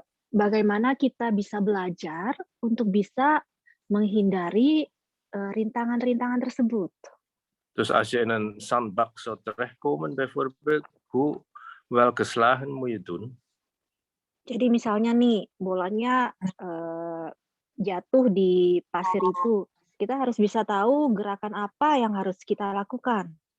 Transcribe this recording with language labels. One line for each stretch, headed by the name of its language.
Indonesian: bagaimana kita bisa belajar untuk bisa menghindari rintangan-rintangan tersebut.
Dutch: Dus als je in een zandbak zou terechtkomen bijvoorbeeld, hoe, welke slagen moet je doen?
Indonesian: Jadi misalnya nih, bolanya jatuh di pasir itu, kita harus bisa tahu gerakan apa yang harus kita lakukan.